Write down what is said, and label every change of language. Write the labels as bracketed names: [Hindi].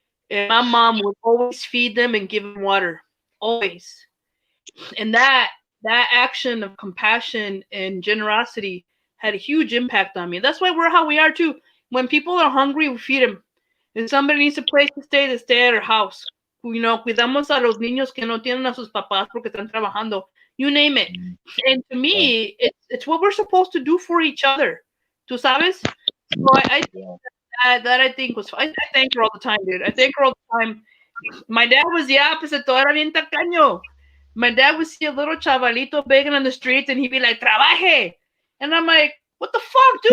[English] And my mom would always feed them and give them water. Always. And that action of compassion and generosity had a huge impact on me. That's why we're how we are too. When people are hungry, we feed them. If somebody needs a place to stay, they stay at our house. You know, [Spanish] cuidamos a los niños que no tienen a sus papás porque están trabajando. [English] You name it. Mm, And to right, me, it's what we're supposed to do for each other. [Spanish] Tu sabes? [English] So I think yeah. that I think was. I thank her all the time, dude. I thank her all the time. My dad was the opposite. [Spanish] Todo era bien tacaño. [English] My dad would see a little chavalito begging on the streets, and he'd be like, "Trabaje," and I'm like, "What the fuck, dude?